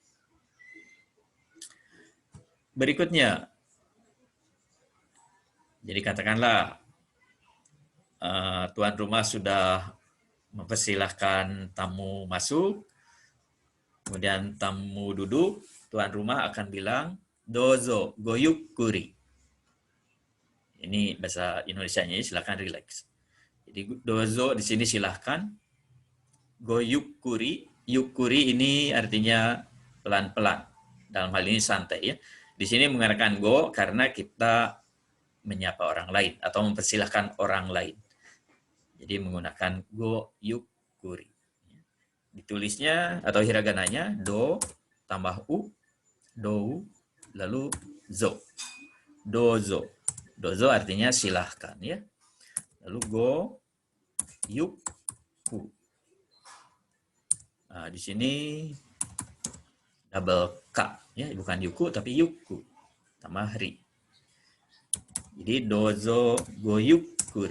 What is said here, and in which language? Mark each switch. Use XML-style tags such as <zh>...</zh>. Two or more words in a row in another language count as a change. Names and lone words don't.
<id>Berikutnya, jadi katakanlah tuan rumah sudah mempersilahkan tamu masuk, kemudian tamu duduk, tuan rumah akan bilang</id> <ja>どうぞごゆっくり.</ja> <id>Ini bahasa Indonesianya, silakan relax. Jadi dozo di sini silahkan.</id> <ja>ごゆっくり,</ja> <id>yukuri ini artinya pelan-pelan. Dalam hal ini santai ya. Di sini menggunakan go karena kita menyapa orang lain atau mempersilahkan orang lain. Jadi menggunakan</id> <ja>ごゆっくり.</ja> <id>Ditulisnya atau hiragananya do tambah u, do, lalu zo. Dozo. Dozo artinya silahkan ya. Lalu go, yuk, ku. Di sini double K, ya, bukan yuku tapi yuku, tambah ri. Jadi</id> <ja>どうぞごゆっくり.</ja>